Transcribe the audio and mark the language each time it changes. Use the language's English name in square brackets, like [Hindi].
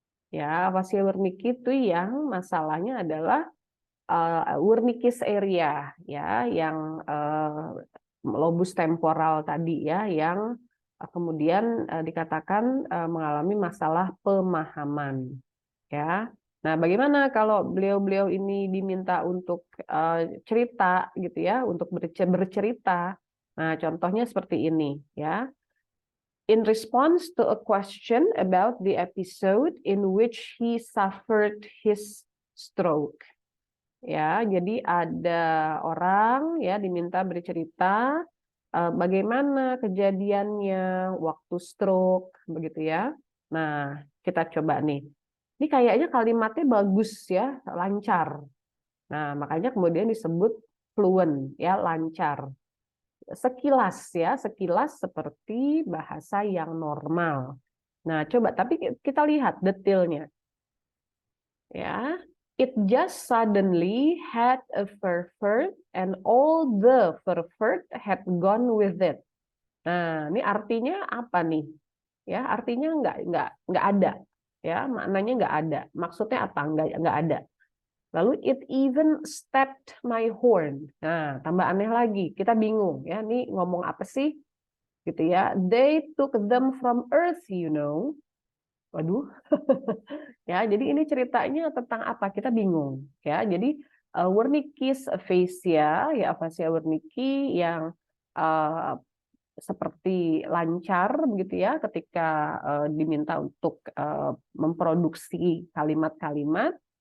[Indonesian] Ya, afasia Wernicke itu yang masalahnya adalah Wernicke's area ya yang lobus temporal tadi ya yang kemudian dikatakan mengalami masalah pemahaman ya. Nah, bagaimana kalau beliau-beliau ini diminta untuk cerita gitu ya, untuk bercerita. Nah, contohnya seperti ini ya. [English] In response to a question about the episode in which he suffered his stroke. [Indonesian] Ya, jadi ada orang ya diminta bercerita bagaimana kejadiannya waktu stroke begitu ya. Nah, kita coba nih. Ini kayaknya kalimatnya bagus ya, lancar. Nah, makanya kemudian disebut fluent ya, lancar. Sekilas ya, sekilas seperti bahasa yang normal. Nah, coba tapi kita lihat detailnya. [English] Ya, it just suddenly had a fur and all the fur had gone with it. [Indonesian] Nah, ini artinya apa nih? Ya, artinya nggak ada. Ya, maknanya nggak ada. Maksudnya apa? Nggak ada. [English] Lalu it even stepped my horn. [Indonesian] Nah, tambah aneh lagi. Kita bingung ya. Ini ngomong apa sih? Gitu ya. [English] They took them from earth, you know. [Indonesian] Waduh. Ya, jadi ini ceritanya tentang apa? Kita bingung. Ya, jadi Wernicke's aphasia, ya afasia Wernicke yang seperti lancar begitu ya ketika diminta untuk memproduksi kalimat-kalimat